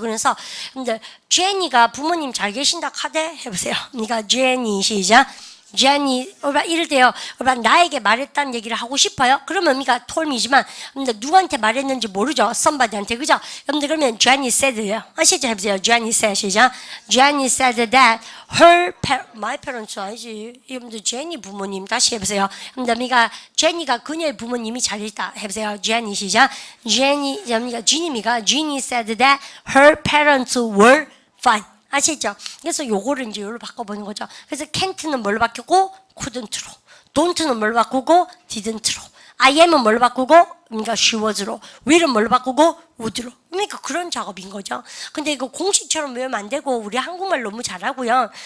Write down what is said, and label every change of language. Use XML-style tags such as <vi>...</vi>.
<ko>그래서 근데 제니가 부모님 잘 계신다 카대 해보세요. 그러니까 제니 시작. 제니, 이럴 때요. 나에게 말했다는 얘기를 하고 싶어요. 그러면 의미가 톨미지만, 근데 누구한테 말했는지 모르죠. somebody한테, 그죠? 여러분들 그러면 Jenny said요. 아시죠? 해보세요. Jenny said, 시작.</ko> <en>Jenny said that my parents</en> <ko>아니지. 여러분들 제니 부모님 다시 해보세요. 여러분들 제니가 그녀의 부모님이 잘 있다. 해보세요. Jenny 시작.</ko> <en>Jenny said that her parents were fine.</en> <ko>아시죠? 그래서 요거를 이제 요로 바꿔보는 거죠. 그래서 can't는 뭘로 바뀌고 couldn't로, don't는 뭘로 바꾸고 didn't로. I am은 뭘로 바꾸고? 그러니까 she was로. will은 뭘로 바꾸고? would로. 그러니까 그런 작업인 거죠. 근데 이거 공식처럼 외우면 안 되고 우리 한국말 너무 잘하고요.</ko>